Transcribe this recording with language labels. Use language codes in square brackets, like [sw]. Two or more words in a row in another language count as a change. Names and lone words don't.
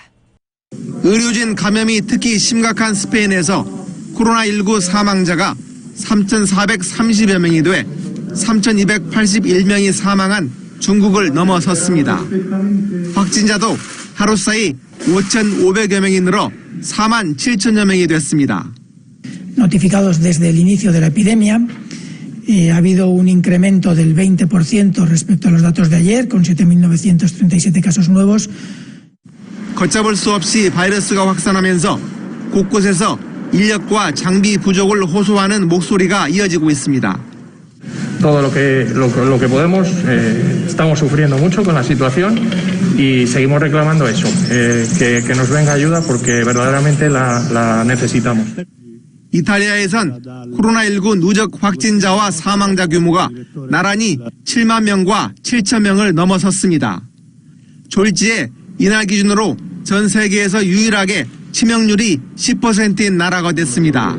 [ko] 의료진 감염이 특히 심각한 스페인에서 코로나19 사망자가 3,430여 명이 돼 3,281명이 사망한 중국을 넘어섰습니다. 확진자도 하루 사이 5,500여 명이 늘어 4만 7천여 명이 됐습니다. [es] Notificados desde el inicio de la epidemia, ha habido un incremento del 20% respecto a los datos de ayer, con 7.937 casos nuevos. [ko] 걷잡을 수 없이 바이러스가 확산하면서 곳곳에서 인력과 장비 부족을 호소하는 목소리가 이어지고 있습니다. [es] Todo lo que podemos, estamos sufriendo mucho con la situación y seguimos reclamando eso, que nos venga ayuda porque verdaderamente la necesitamos. [ko] 이탈리아에선 코로나19 누적 확진자와 사망자 규모가 나란히 7만 명과 7천 명을 넘어섰습니다. 졸지에 이날 기준으로 전 세계에서 유일하게 치명률이 10%인 나라가 됐습니다.